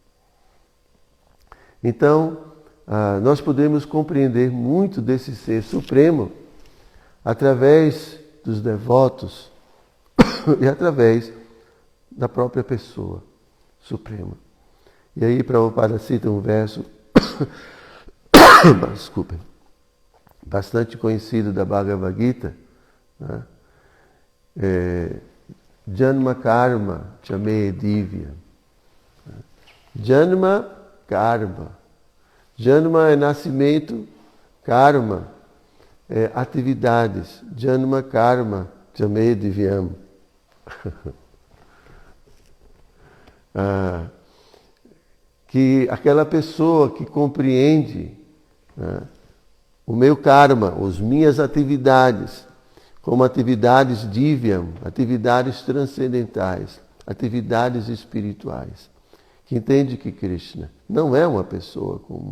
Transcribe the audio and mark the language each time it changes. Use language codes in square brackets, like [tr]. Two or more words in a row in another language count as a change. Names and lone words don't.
[pt] Então, nós podemos compreender muito desse ser supremo através dos devotos e através da própria pessoa suprema. E aí Prabhupada cita um verso desculpem, bastante conhecido da Bhagavad Gita, né? [sa] Janma karma chame divya. Janma karma. [pt] Janma é nascimento, karma é atividades. [sa] Janma karma chame divyam. [pt] Que aquela pessoa que compreende, né, o meu karma, as minhas atividades, como atividades divyam, atividades transcendentais, atividades espirituais, que entende que Krishna não é uma pessoa comum.